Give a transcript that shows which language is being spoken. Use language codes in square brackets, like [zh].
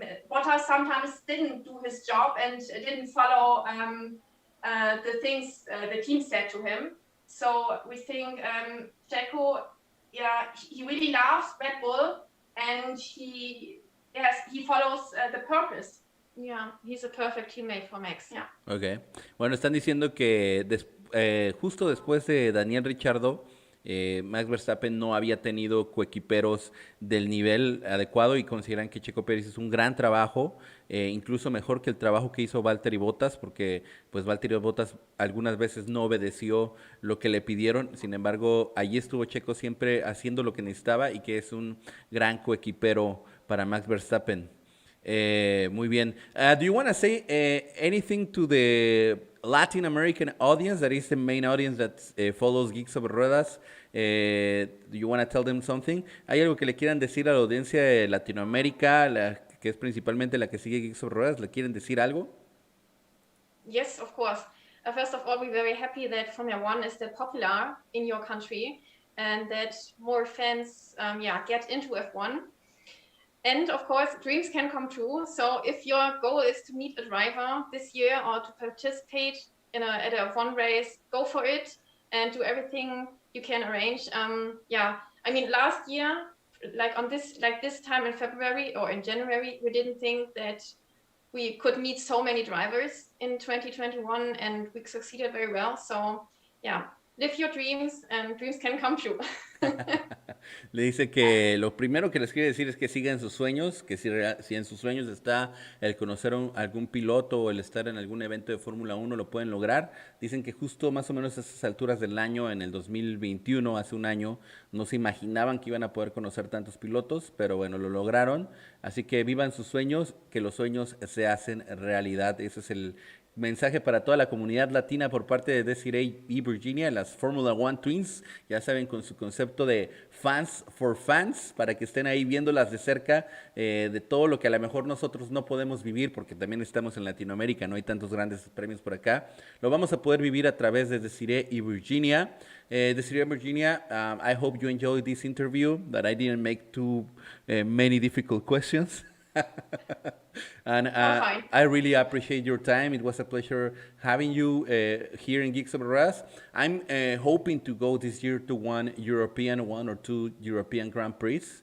[en] Bottas sometimes didn't do his job and didn't follow the things the team said to him. So we think Checo, he really loves Red Bull and he follows the purpose. Yeah, he's a perfect teammate for Max. Yeah. Okay. [es] Bueno, están diciendo que justo después de Daniel Ricciardo, Max Verstappen no había tenido coequiperos del nivel adecuado y consideran que Checo Pérez hizo un gran trabajo, incluso mejor que el trabajo que hizo Valtteri Bottas, porque pues Valtteri Bottas algunas veces no obedeció lo que le pidieron. Sin embargo, allí estuvo Checo siempre haciendo lo que necesitaba y que es un gran coequipero para Max Verstappen. Muy bien. [en] Do you want to say anything to the Latin American audience, that is the main audience that follows Geeks Sobre Ruedas? Do you want to tell them something? [es] ¿Hay algo que le quieran decir a la audiencia de Latinoamérica, que es principalmente la que sigue Geeks Sobre Ruedas? ¿Le quieren decir algo? [en] Yes, of course. First of all, we're very happy that Formula One is that popular in your country. and that more fans get into F1. And of course, dreams can come true. So if your goal is to meet a driver this year or to participate at a F1 race, go for it and do everything you can arrange. I mean, last year, this time in February or in January, we didn't think that we could meet so many drivers in 2021, and we succeeded very well. So yeah, live your dreams and dreams can come true. [es] Le dice que lo primero que les quiere decir es que sigan sus sueños, que si en sus sueños está el conocer algún piloto o el estar en algún evento de Fórmula 1, lo pueden lograr. Dicen que justo más o menos a esas alturas del año, en el 2021, hace un año, no se imaginaban que iban a poder conocer tantos pilotos, pero bueno, lo lograron. Así que vivan sus sueños, que los sueños se hacen realidad. Ese es el mensaje para toda la comunidad latina por parte de Desiree y Virginia, las Fórmula 1 Twins, ya saben, con su concepto de fans for fans, para que estén ahí viéndolas de cerca, de todo lo que a lo mejor nosotros no podemos vivir, porque también estamos en Latinoamérica, no hay tantos grandes premios por acá, lo vamos a poder vivir a través de Desiree y Virginia. [en] Desiree and Virginia, I hope you enjoyed this interview, that I didn't make too many difficult questions. And I really appreciate your time. It was a pleasure having you here in Geeks Over Us. I'm hoping to go this year to one or two European Grand Prix.